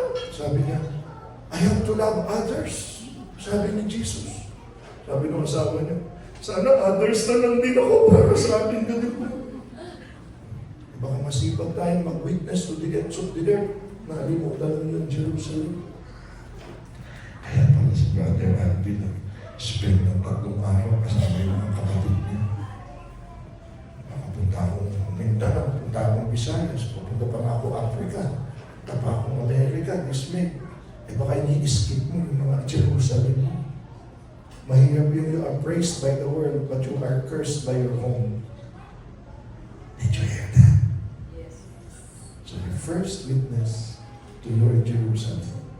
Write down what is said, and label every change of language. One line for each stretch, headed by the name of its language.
Filipino: Sabi niya,
English: I have to love others.
Filipino: Sabi ni Jesus. Sabi ng asawa niya, sana others na lang din ako para sa ating ganito. Baka masipag tayong mag-witness
English: to the ends of the earth.
Filipino: Nalimutan ng Jerusalem. Kaya pala si Brother Andy nag-spend ng 3 araw kasama yung mga kapatid niya. Nakapunta akong Mindanao, punta akong Visayas, pupunta pa nga ako Africa, punta pa akong America, Disney. Eh baka ini-skip mo yung mga Jerusalem mo. Mahirap yung
English: you are praised by the world, but you are cursed by your home. Did you hear that? Yes. So your first witness to your Jerusalem.